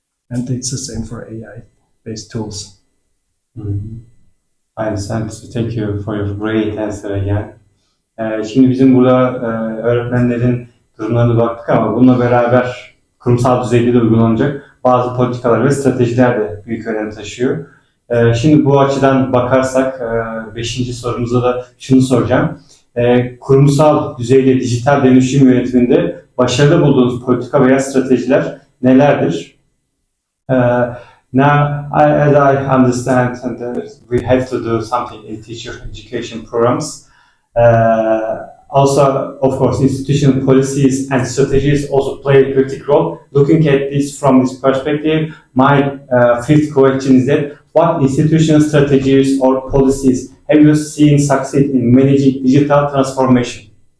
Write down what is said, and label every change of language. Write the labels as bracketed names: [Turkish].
[English] And it's the same for AI-based tools. Mm-hmm. I understand. Thank you for your great answer again. [Turkish] Şimdi bizim burada öğretmenlerin durumlarına baktık ama bununla beraber kurumsal düzeyde de uygulanacak bazı politikalar ve stratejiler de büyük önem taşıyor. Şimdi bu açıdan bakarsak 5. sorumuza da şunu soracağım. Kurumsal düzeyde dijital dönüşüm yönetiminde başarılı bulduğunuz politika veya stratejiler nelerdir? [English] Now, as I understand, and we have to do something in teacher education programs. Also, of course, institutional policies and strategies also play a critical role. Looking at this from this perspective, my fifth question is that what institutional strategies or policies have you seen succeed in managing digital transformation?